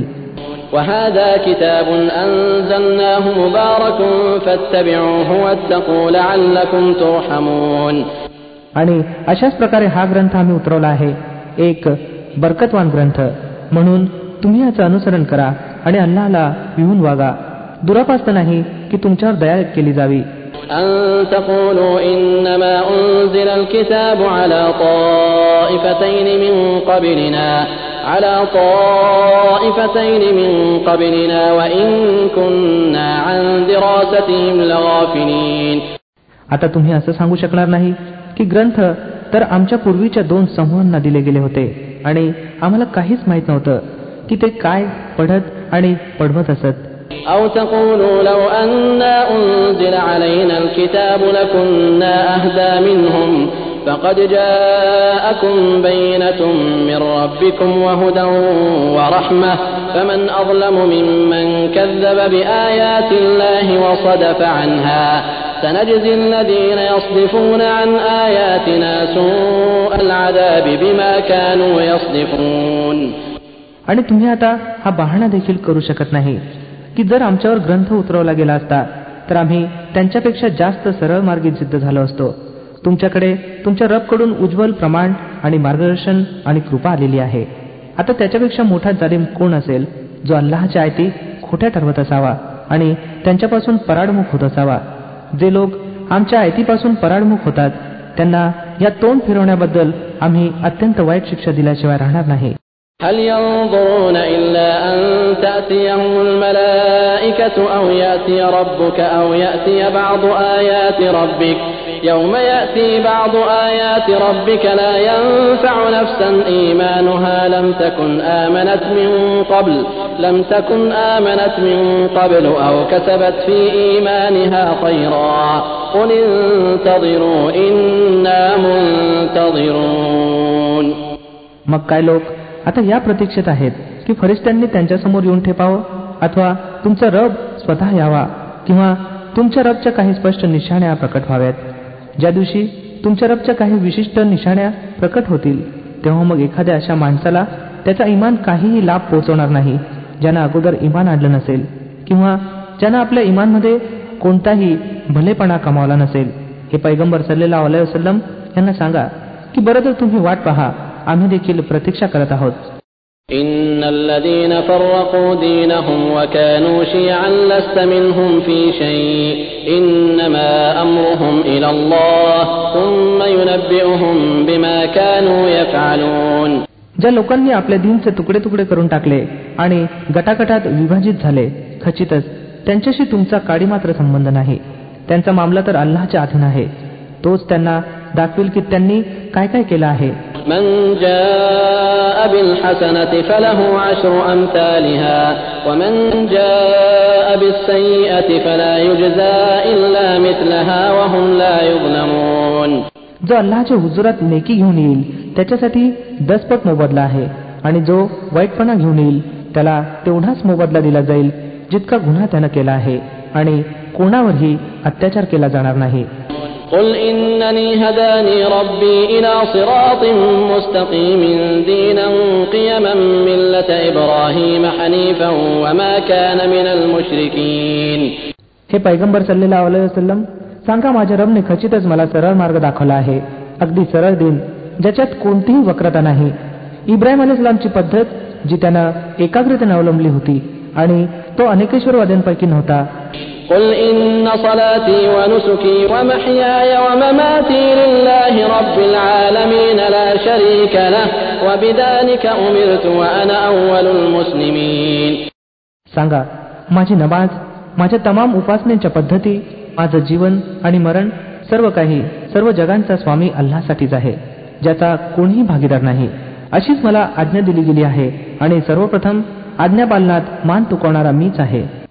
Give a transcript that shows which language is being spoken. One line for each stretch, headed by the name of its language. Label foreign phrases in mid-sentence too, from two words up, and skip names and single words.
Arabic: وهذا كتاب أنزلناه مبارك فاتبعوه واتقوا لعلكم ترحمون.
Marathi: आणि अशाच प्रकारे हा ग्रंथ आम्ही उतरवला आहे, एक बरकतवान ग्रंथ, म्हणून तुम्ही याचं अनुसरण करा आणि अल्लाहला भिवून वागा. दुरापास्त नाही की तुमच्यावर दया केली जावी.
Arabic: أن تقولوا إنما أنزل الكتاب على طائفتين من قبلنا وإن كنا عن دراستهم لغافلين.
Marathi: आता तुम्ही असं सांगू शकणार नाही की ग्रंथ तर आमच्या पूर्वीच्या 2 समूहांना दिले गेले होते आणि आम्हाला काहीच माहित नव्हतं की ते काय पढत आणि पढवत असत.
Arabic: أو تقولوا لو أنا أنزل علينا الكتاب لكنا أهدى منهم فقد جاءكم بينة من ربكم وهدى ورحمة فمن أظلم ممن كذب بآيات الله وصدف عنها سنجزي الذين يصدفون عن آياتنا سوء العذاب بما كانوا يصدفون.
Marathi: आणि तुम्ही आता हा बहाणा देखील करू शकत नाही की जर आमच्यावर ग्रंथ उतरवला गेला असता तर आम्ही त्यांच्यापेक्षा जास्त सरळ मार्गी सिद्ध झालो असतो. तुमच्याकडे तुमच्या रबकडून उज्ज्वल प्रमाण आणि मार्गदर्शन आणि कृपा आलेली आहे. आता त्याच्यापेक्षा मोठा जालिम कोण असेल जो अल्लाहच्या आयती खोट्या ठरवत असावा आणि त्यांच्यापासून पराडमुख होत असावा. जे लोक आमच्या आयतीपासून पराडमुख होतात त्यांना या तोंड फिरवण्याबद्दल आम्ही अत्यंत वाईट शिक्षा दिल्याशिवाय राहणार नाही.
Arabic: هل ينظرون إلا أن تأتيهم الملائكة أو يأتي ربك أو يأتي بعض آيات ربك يوم يأتي بعض آيات ربك لا ينفع نفسا إيمانها لم تكن آمنت من قبل أو كسبت في إيمانها خيرا قل انتظروا إنا منتظرون.
Marathi: मग काय लोक आता या प्रतीक्षेत आहेत की फरिश्त्यांनी त्यांच्यासमोर येऊन ठेपावं अथवा तुमचा रब स्वतः यावा किंवा तुमच्या रबच्या काही स्पष्ट निशाण्या प्रकट व्हाव्यात. ज्या दिवशी तुमच्या रबच्या काही विशिष्ट निशाण्या प्रकट होतील तेव्हा मग एखाद्या अशा माणसाला त्याचा इमान काहीही लाभ पोहोचवणार नाही ज्यानं अगोदर इमान आणलं नसेल किंवा ज्यानं आपल्या इमानमध्ये कोणताही भलेपणा कमावला नसेल. हे पैगंबर
Arabic: صلى الله عليه وسلم
Marathi: यांना सांगा की बरं तर तुम्ही वाट पहा, आम्ही देखील प्रतीक्षा करत आहोत.
Arabic: إن الذين فرقوا دينهم وكانوا شيعا لست منهم في شيء إنما أمرهم إلى الله ثم ينبئهم بما كانوا يفعلون.
Marathi: ज्या लोकांनी आपल्या दीनचे तुकडे तुकडे करून टाकले आणि गटागटात विभाजित झाले, खचितच त्यांच्याशी तुमचा काडी मात्र संबंध नाही. त्यांचा मामला तर अल्लाहच्या अधीन आहे. तोच त्यांना दाखवेल की त्यांनी काय काय केलं आहे.
Arabic: من جاء بالحسنة فله عشر أمثالها ومن جاء بالسيئة فلا يجزى إلا مثلها وهم لا يظلمون.
Marathi: जो अल्लाहच्या हुजुरात नेकी घेऊन येईल त्याच्यासाठी 10 पट मोबदला आहे आणि जो वाईटपणा घेऊन येईल त्याला तेवढाच मोबदला दिला जाईल जितका गुन्हा त्यानं केला आहे आणि कोणावरही अत्याचार केला जाणार नाही.
Arabic: قل إنني هداني ربي إلى صراط مستقيم دينا قيما ملة إبراهيم حنيفا وما كان من المشركين.
Marathi: हे पैगंबर
Arabic: صلى الله عليه وسلم
Marathi: सांगा, माझ्या रबने खचितच मला सरळ मार्ग दाखवला आहे, अगदी सरळ दिन ज्याच्यात कोणतीही वक्रता नाही. इब्राहिम अलैहिस्सलामची पद्धत जी त्यानं एकाग्रतेने अवलंबली होती आणि तो अनेकेश्वरवाद्यांपैकी नव्हता.
Arabic: قل إن صلاتي ونسكي ومحياي ومماتي لله رب العالمين لا شريك له وبذلك أمرت وأنا أول المسلمين.
Marathi: सांगा, माझी नमाज, माझ्या तमाम उपासनेच्या पद्धती, माझं जीवन आणि मरण सर्व काही सर्व जगांचा स्वामी अल्लाहसाठीच आहे, ज्याचा कोणीही भागीदार नाही. अशीच मला आज्ञा दिली गेली आहे आणि सर्वप्रथम आज्ञापालनात मान तुकवणारा मीच आहे.